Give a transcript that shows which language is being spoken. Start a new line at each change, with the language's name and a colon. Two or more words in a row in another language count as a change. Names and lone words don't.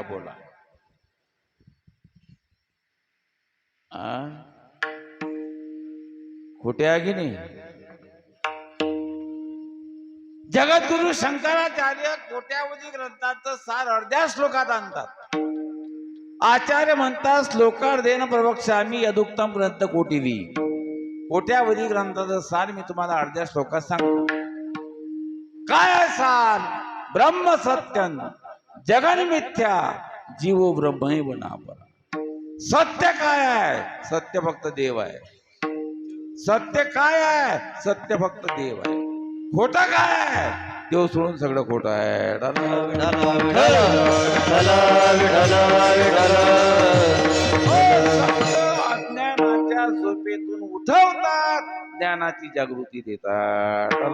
Marathi: बोला. खोट्या की नाही? जगद्गुरु शंकराचार्य कोट्यावधी ग्रंथाचं सार अर्ध्या श्लोकात आणतात. आचार्य म्हणतात
Sanskrit: श्लोकार्धेन प्रवक्ष्यामि यदुक्तम ग्रंथ कोटिवी.
Marathi: कोट्यावधी ग्रंथाचं सार मी तुम्हाला अर्ध्या श्लोकात सांगतो. काय सार?
Sanskrit: ब्रह्म सत्यं जगन मिथ्या जीवो ब्रह्मैव नापरा.
Marathi: सत्य काय आहे? सत्य फक्त देव आहे. सत्य काय आहे? सत्य फक्त देव आहे. खोटा काय आहे? देव सोडून सगळं खोटं आहे. अज्ञानाच्या झोपेतून उठवतात, ज्ञानाची जागृती देतात.